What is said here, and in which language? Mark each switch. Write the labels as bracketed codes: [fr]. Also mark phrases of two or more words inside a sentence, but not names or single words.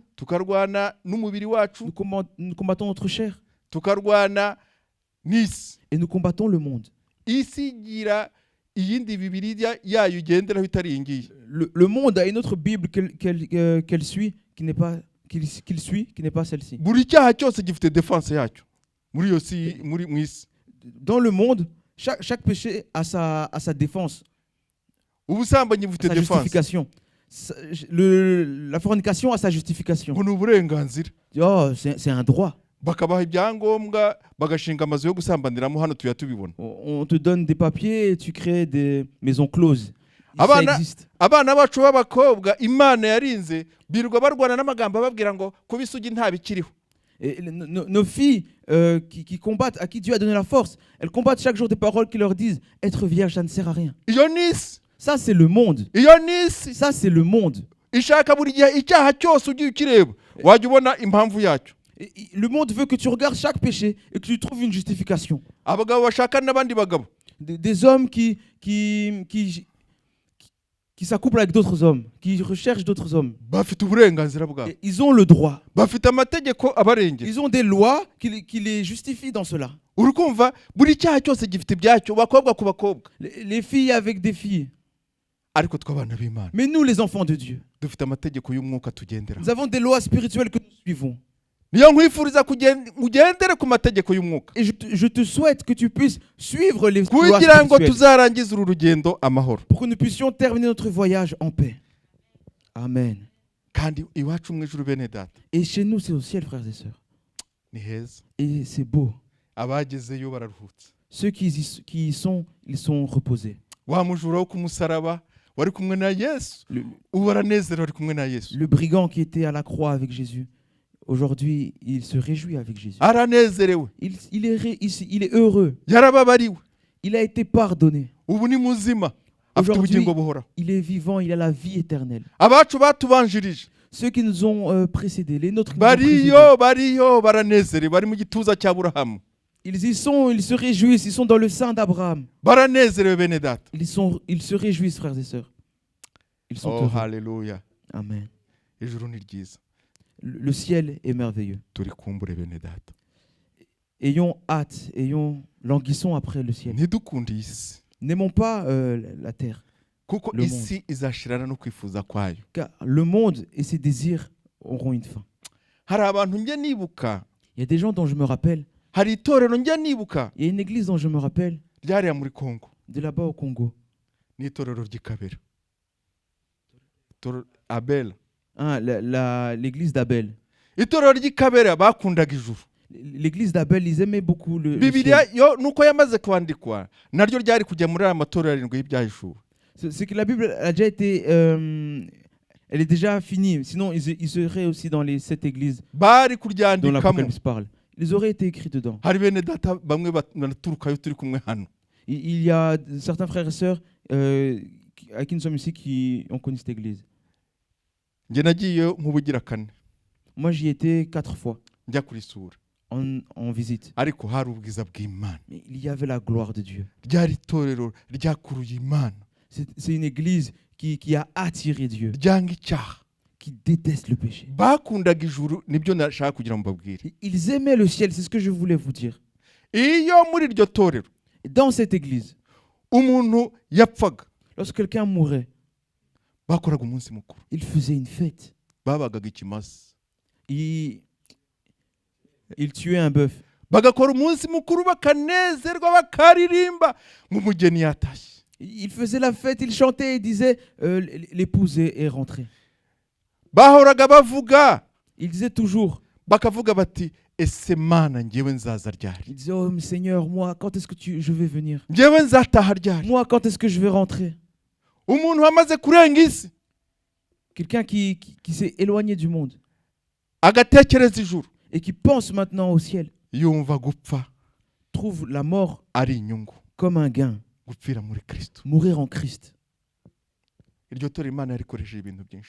[rw] tukarwana n'umubiri wacu, [fr] Nous combattons notre chair. [rw] tukarwana n'isi. [fr] Et nous combattons le monde. [rw] isi igira iyindi bibiliya yayo igenderaho itari iyi ngiyi. [fr] Le monde a une autre Bible qu'elle suit, qu'il suit, qui n'est pas celle-ci. [rw] buri cyaha cyose gifite defense yacyo muri iyo si, mu isi. [fr] Dans le monde, chaque péché a sa défense, [rw] ubusambanyi bufite [fr] sa defense, justification. La fornication a sa justification. [rw] ngo ni uburenganzira. [fr] Oh, c'est un droit. [rw] bakabaha ibyangombwa bagashinga amazu yo gusambaniramo, hano tuya tubibona. [fr] On te donne des papiers et tu crées des maisons closes. Ça [rw] Abana- [fr] existe. [rw] abana bacu b'abakobwa Imana yarinze birirwa barwana n'amagambo ababwira ngo kuba isugi nta bikiriho. [fr] Et nos filles qui combattent, à qui Dieu a donné la force, elles combattent chaque jour des paroles qui leur disent être vierge, ça ne sert à rien. [rw] iyo ni isi, [fr] Ça, c'est le monde. [rw] iyo ni isi [fr] Ça, c'est le monde. [rw] ishaka buri gihe icyaha cyose ugiye ukireba wajya ubona impamvu yacyo. [fr] Et le monde veut que tu regardes chaque péché et que tu trouves une justification. [rw] abagabo bashaka n'abandi bagabo, [fr] Des hommes qui s'accouplent avec d'autres hommes, qui recherchent d'autres hommes. [rw] bafite uburenganzira bwabo, [fr] Et ils ont le droit. [rw] bafite amategeko abarengera. [fr] Ils ont des lois qui les justifient dans cela. [rw] uri kumva buri cyaha cyose gifite ibyacyo, bakobwa ku bakobwa. [fr] Les filles avec des filles. [rw] ariko tw'abana b'Imana [fr] Mais nous, les enfants de Dieu, [rw] dufite amategeko y'umwuka tugendera. [fr] nous avons des lois spirituelles que nous suivons. [rw] niyo nkwifuriza ugendere ku mategeko y'umwuka, [fr] Et je te souhaite que tu puisses suivre les lois [rw] kugira ngo [fr] spirituelles [rw] tuzarangize uru rugendo amahoro. [fr] pour que nous puissions terminer notre voyage en paix. Amen. [rw] kandi iwacu mu ijuru bene data [fr] Et chez nous, c'est au ciel, frères et sœurs. [rw] ni heza, [fr] Et c'est beau. [rw] abagezeyo bararuhutse. [fr] Ceux qui y sont, ils sont reposés. [rw] wa mujura wo ku musaraba wari kumwe na Yesu, ubu baranezerewe bari kumwe na Yesu. [fr] Le brigand qui était à la croix avec Jésus, aujourd'hui, il se réjouit avec Jésus. [rw] aranezerewe, [fr] Il est heureux. [rw] yarababariwe, [fr] Il a été pardonné. [rw] ubu ni muzima, afite [fr] Aujourd'hui, [rw] ubugingo buhoraho. [fr] il est vivant, il a la vie éternelle. [rw] abacu batubanjirije [fr] Ceux qui nous ont précédés, les nôtres qui nous ont précédés, [rw] bariyo baranezerewe, bari mu gituza cy'Aburahamu, [fr] ils y sont, ils se réjouissent, ils sont dans le sein d'Abraham. [rw] baranezerewe bene data. [fr] Ils se réjouissent, frères et sœurs. Ils sont oh heureux. [rw] haleluya, [fr] Amen. [rw] ijuru ni ryiza, [fr] Le ciel est merveilleux. [rw] turikumbure bene data. [fr] Ayons hâte, languissons après le ciel. [rw] ntidukunde iyi si, [fr] N'aimons pas la terre, [rw] kuko [fr] Le [rw] isi izashirana no kwifuza kwayo. [fr] car le monde et ses désirs auront une fin. [rw] hari abantu njye nibuka, [fr] Il y a des gens dont je me rappelle, [rw] hari itorero njye nibuka [fr] il y a une église dont je me rappelle, [rw] ryariya muri Kongo, [fr] de là-bas au Congo. [rw] ni itorero ry'Ikabera, [fr] Abel. Hein, l'église d'Abel. [rw] itorero ry'Ikabera bakundaga ijuru. [fr] L'église d'Abel, ils aimaient beaucoup le [rw] bibiliya [fr] ciel. [rw] yo nuko yamaze kwandikwa naryo ryari kujya muri aya matorero arindwi y'ibyahishuwe. [fr] C'est que la Bible a déjà été... elle est déjà finie. Sinon, ils seraient aussi dans les 7 églises [rw] bari [fr] dont [rw] kuryandikamo [fr] l'Apocalypse parle. ils auraient été écrits dedans. [rw] hari bene data bamwe banaturukayo turi kumwe hano [fr] Il y a certains frères et sœurs à qui nous sommes ici qui ont connu cette église. [rw] njye nagiyeyo nk'ubugira kane [fr] Moi, j'y étais 4 fois [rw] njya kurisura [fr] en visite. [rw] ariko hari ubwiza bw'Imana [fr] Mais il y avait la gloire de Dieu. [rw] ryari itorero ryakuruye Imana [fr] C'est une église qui a attiré Dieu, [rw] ryanga icyaha [fr] qui déteste le péché. [rw] bakundaga ijuru nibyo nashaka kugira ngo mbabwire [fr] Ils aimaient le ciel, c'est ce que je voulais vous dire. [rw] iyo muri iryo torero [fr] Et dans cette église, [rw] umuntu yapfaga [fr] lorsque quelqu'un mourait, [rw] bakoraga umunsi mukuru [fr] ils faisaient une fête. [rw] babagaga ikimasa [fr] Ils tuaient un bœuf. [rw] bagakora umunsi mukuru bakanezerwa bakaririmba nk'umugeni yatashye [fr] Ils faisaient la fête, ils chantaient et disaient l'épouse est rentrée. [rw] bahoraga bavuga [fr] Ils disaient toujours, [rw] bakavuga bati ese mana njyewe nzaza ryari [fr] ils disaient, oh Seigneur, moi, quand est-ce que je vais venir? [rw] njyewe nzataha ryari [fr] Moi, quand est-ce que je vais rentrer? [rw] umuntu wamaze kurenga isi [fr] Quelqu'un qui s'est éloigné du monde [rw] agatekereza ijuru [fr] et qui pense maintenant au ciel, [rw] yumva gupfa [fr] trouve la mort [rw] ari inyungu [fr] comme un gain. [rw] gupfira muri Kristo [fr] Mourir en Christ. [rw] iryo torero Imana yarikoresheje ibintu byinshi